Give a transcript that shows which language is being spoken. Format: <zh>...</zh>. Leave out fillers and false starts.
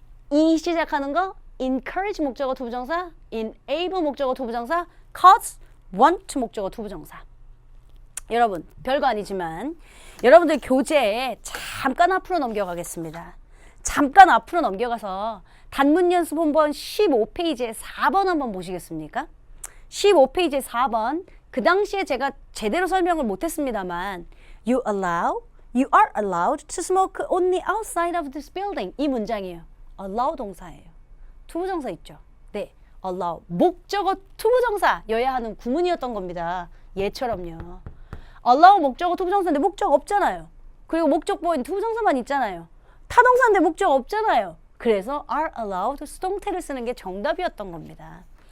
<ko>E 시작하는 거 encourage 목적어 투부정사, enable 목적어 투부정사, cause, want 목적어 투부정사 여러분 별거 아니지만 여러분들 교재에 잠깐 앞으로 넘겨가겠습니다. 잠깐 앞으로 넘겨가서 단문 연습 한번 15페이지에 4번 한번 보시겠습니까? 15페이지에 4번.</ko> <en>그 당시에 제가 제대로 설명을 못했습니다만 You are allowed to smoke only outside of this building.</en> <ko>이 문장이에요. allow 동사예요. 투부정사 있죠? 네, allow. 목적어 투부정사여야 하는 구문이었던 겁니다. 얘처럼요. allow 목적어 투부정사인데 목적 없잖아요. 그리고 목적 보인 투부정사만 있잖아요. 타동사인데 목적 없잖아요. 그래서 are allowed 수동태를 쓰는 게 정답이었던 겁니다.</ko>